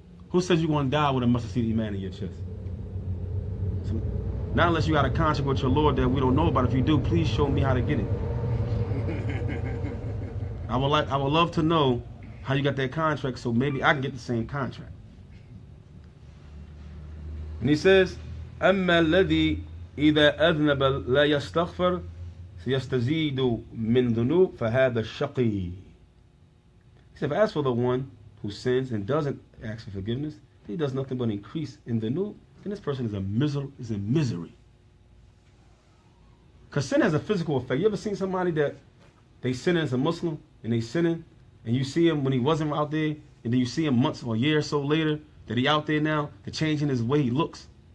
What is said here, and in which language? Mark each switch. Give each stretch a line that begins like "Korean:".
English: Who says you're gonna die with a mustard seed iman in your chest? So, not unless you got a contract with your Lord that we don't know about. If you do, please show me how to get it. I would love to know how you got that contract, so maybe I can get the same contract. And he says,
Arabic: أما الذي إذا أذنب لا يستغفر سيستزيد من ذنوب فهذا الشقي.
English: He said, as for the one who sins and doesn't ask for forgiveness, he does nothing but increase in dhunub, then this person is in misery. Because sin has a physical effect. You ever seen somebody that they sinning as a Muslim and they sinning, and you see him when he wasn't out there, and then you see him months or a year or so later that he out there now, the change in his way he looks.